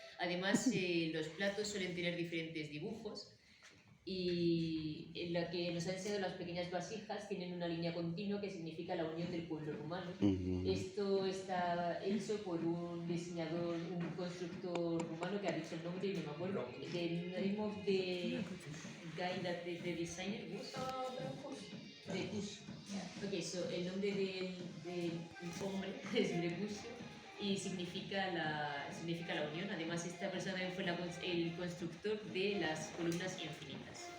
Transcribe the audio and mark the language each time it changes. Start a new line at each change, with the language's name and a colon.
Spanish: Además, los platos suelen tener diferentes dibujos y en la que nos han enseñado las pequeñas vasijas tienen una línea continua que significa la unión del pueblo rumano. Esto está hecho por un diseñador, un constructor rumano que ha dicho el nombre y no me acuerdo.
English: The name of the guy that the designer was? Grâncuș. Ok, so
Spanish: el nombre del hombre es Grâncuș y significa la unión. Además, esta persona también fue el constructor de las columnas infinitas.